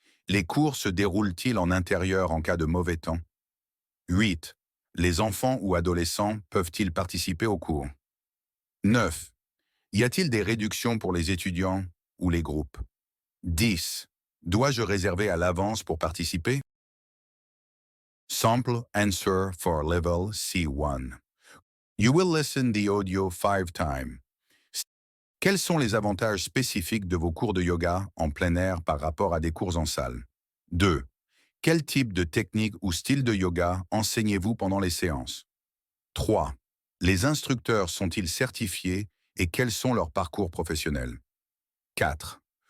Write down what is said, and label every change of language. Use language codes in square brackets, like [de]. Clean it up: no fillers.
[fr] Les cours se déroulent-ils en intérieur en cas de mauvais temps? 8. Les enfants ou adolescents peuvent-ils participer aux cours? 9. Y a-t-il des réductions pour les étudiants ou les groupes? 10. Dois-je réserver à l'avance pour participer? [en] Sample answer for level C1. You will listen the audio 5 times. [fr] Quels sont les avantages spécifiques de vos cours de yoga en plein air par rapport à des cours en salle? 2. Quel type de technique ou style de yoga enseignez-vous pendant les séances? 3. Les instructeurs sont-ils certifiés et quels sont leurs parcours professionnels? 4.